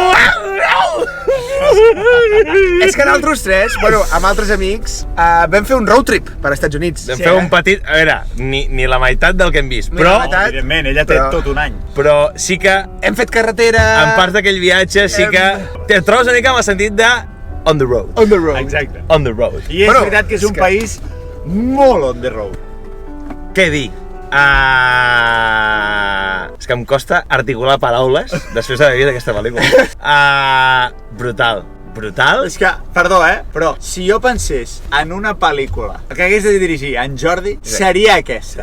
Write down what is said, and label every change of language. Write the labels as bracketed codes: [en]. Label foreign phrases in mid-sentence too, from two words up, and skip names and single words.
[ca] és que nosaltres tres, bueno, amb altres amics, vam fer un [en] road trip [ca] per als Estats Units. Vam fer un petit... A veure, ni la meitat del que hem vist, Ni però... la meitat. Evidentment, ella té tot un any. Però sí que, Hem fet carretera... en part d'aquell viatge, sí que... Te trobes una mica amb el sentit de... [en] On the road. On the road. Exacte. On the road. [ca] I és veritat que és un país molt [en] on the road. [ca] Què dir? És que em costa articular paraules després d'haver vist aquesta pel·lícula. Brutal. És que, perdó, però si jo pensés en una pel·lícula que hagués de dirigir en Jordi, seria aquesta.